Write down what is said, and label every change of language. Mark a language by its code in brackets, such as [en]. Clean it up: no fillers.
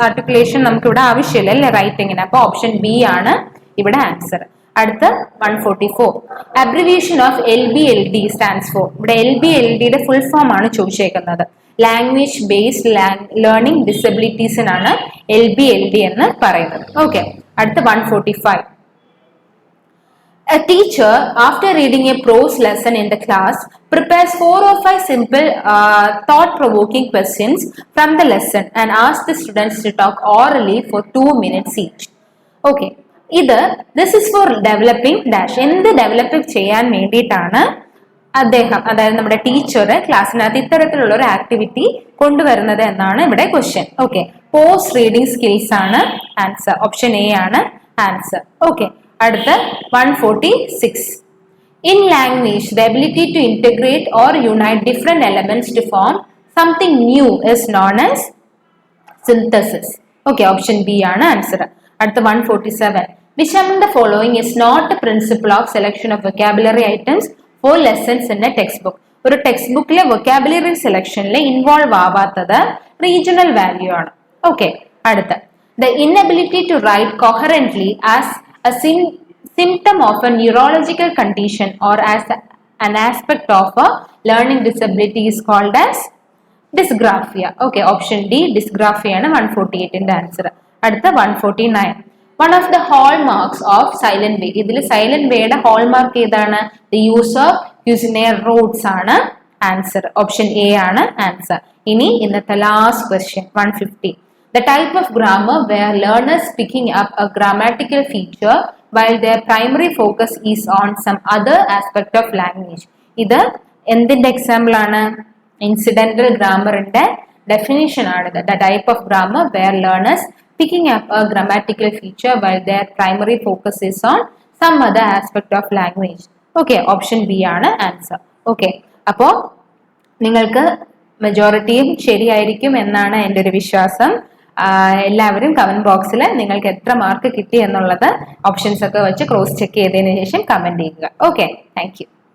[ml] Articulation നമുക്ക് ഇവിടെ ആവശ്യമില്ല അല്ലെ റൈറ്റിംഗിന്. അപ്പൊ ഓപ്ഷൻ ബി ആണ് ഇവിടെ ആൻസർ. അടുത്ത 144. Abbreviation of LBLD stands for. ഇവിടെ LBLDയുടെ ഫുൾ ഫോം ആണ് ചോദിച്ചേക്കുന്നത്. ലാംഗ്വേജ് ബേസ്ഡ് ലേണിംഗ് ഡിസബിലിറ്റീസിനാണ് LBLD എന്ന് പറയുന്നത്. ഓക്കെ. അടുത്ത 145. [en] A teacher, after reading a prose lesson in the class, prepares 4 or 5 simple thought-provoking questions from the lesson and asks the students to talk orally for 2 minutes each. Okay. This is for developing dash. [ml] എന്ത് develop ചെയ്യാൻ വേണ്ടിയിട്ടാണ് അദ്ദേഹം, അതായത് നമ്മുടെ teacher ക്ലാസ്സിനകത്ത് ഇത്തരത്തിലുള്ള ഒരു activity കൊണ്ടുവരുന്നത് എന്നാണ് ഇവിടെ question. Okay. Post reading skills ആണ് ആൻസർ. ഓപ്ഷൻ എ ആണ് ആൻസർ. ഓക്കെ. അടുത്ത 146. [en] In language, the ability to integrate or unite different elements to form something new is known as synthesis. Okay, option B [ml] ആണ് answer. അടുത്ത 147. [en] Which among the following is not a principle of selection of vocabulary items for lessons in a textbook? [ml] ഒരു text ബുക്കിലെ vocabulary സെലക്ഷനിൽ involve ആവാത്തത് regional value ആണ്. Okay. [en] അടുത്ത the inability to write coherently as a symptom of a neurological condition or as an aspect of a learning disability is called as dysgraphia. [ml] Okay, [en] option D dysgraphia [ml] ആണ് 148 ന്റെ answer. അടുത്ത 149. [en] One of the hallmarks of silent way. [ml] ഇതിൽ silent വേയുടെ hallmark ഏതാണ്? [en] The use of Cuisenaire roots [ml] ആണ് answer. Option A ആണ് answer. ഇനി ഇന്നത്തെ last question 150. [en] The type of grammar where learners picking up a grammatical feature while their primary focus is on some other aspect of language. [ml] ഇത് എന്തിന്റെ example ആണ്? Incidental ഗ്രാമറിന്റെ definition ആണ്. [en] The type of grammar where learners picking up a grammatical feature while their primary focus is on some other aspect of language. Okay, option B [ml] ആണ് answer. Okay. അപ്പോൾ നിങ്ങൾക്ക് മെജോറിറ്റിയും ശരിയായിരിക്കും എന്നാണ് എൻ്റെ ഒരു വിശ്വാസം. എല്ലാവരും കമന്റ് ബോക്സിൽ നിങ്ങൾക്ക് എത്ര മാർക്ക് കിട്ടി എന്നുള്ളത് ഓപ്ഷൻസ് ഒക്കെ വെച്ച് ക്രോസ് ചെക്ക് ചെയ്തതിനു ശേഷം കമന്റ് ചെയ്യുക. Okay, thank you.